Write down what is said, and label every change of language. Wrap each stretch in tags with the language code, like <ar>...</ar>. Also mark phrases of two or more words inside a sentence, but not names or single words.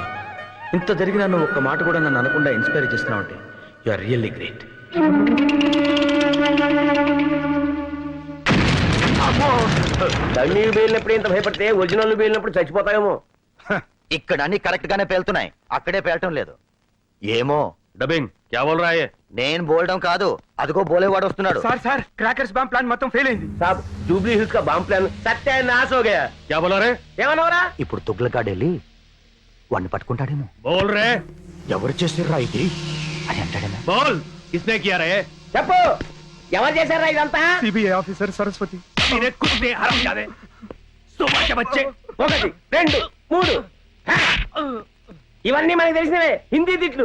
<te>ఇంత జరిగినా నువ్వు ఒక్క మాట కూడా నన్ను అనకుండా ఇన్స్పైర్ చేస్తున్నావు అంటే</te> <en>you are really great.</en> <te>డమ్మీలు పేలినప్పుడు ఇంత భయపడితే ఒరిజినల్ పేలినప్పుడు చచ్చిపోతాయేమో. ఇక్కడ అన్ని కరెక్ట్ గానే పేలుతున్నాయి, అక్కడే పేలటం లేదు. ఏమో</te> <hi>डबिंग क्या बोल रहा है?</hi> <te>నేను బోల్డం కాదు, అదిగో బోలేవాడు వస్తున్నాడు. సార్ సార్,</te> <en>crackers bomb plan</en> <te>మొత్తం ఫెయిల్ అయింది.</te> <hi>साब, जुबली हिल्स का</hi> <en>bomb plan</en> <hi>सत्यानाश हो गया. क्या बोला रे?</hi> <te>ఏమన్నావురా? ఇప్పుడు తుగ్లకాడు వెళ్ళి వాడిని పట్టుకుంటాడేమో.</te> <hi>बोल रे.</hi> <te>ఎవరు చేసిర్రా ఇది అని అంటాడేమో.</te> <hi>बोल किसने किया रे?</hi> <te>చెప్పు, ఎవరు చేశారా ఇదంతా?</te> <en>CBI officer सरस्वती.</en> <hi>मेरे कुत्ते हरामजादे, सुबह के बच्चे.</hi> <te>1 2 3 ఇవన్నీ మనకి తెలిసినవే హిందీ తిట్లు.</te>